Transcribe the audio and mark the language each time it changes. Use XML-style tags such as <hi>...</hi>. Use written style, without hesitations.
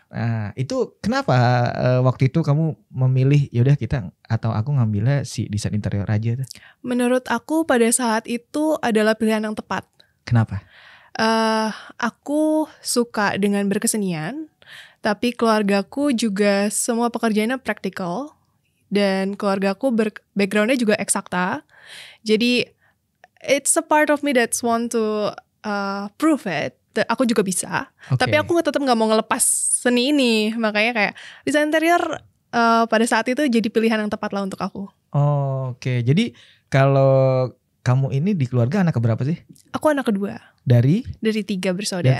<id>Nah, itu kenapa waktu itu kamu memilih yaudah aku ngambilnya si desain interior aja tuh? Menurut aku pada saat itu adalah pilihan yang tepat. Kenapa? Aku suka dengan berkesenian, tapi keluargaku juga semua pekerjaannya praktikal. Dan keluargaku backgroundnya juga eksakta. Jadi</id> <en>it's a part of me that's want to prove it.</en> <id>Aku juga bisa, tapi aku tetap nggak mau ngelepas seni ini. Makanya kayak desain interior pada saat itu jadi pilihan yang tepat lah untuk aku. Oke, jadi kalau kamu ini di keluarga anak keberapa sih? Aku anak kedua. Dari 3 bersaudara.</id>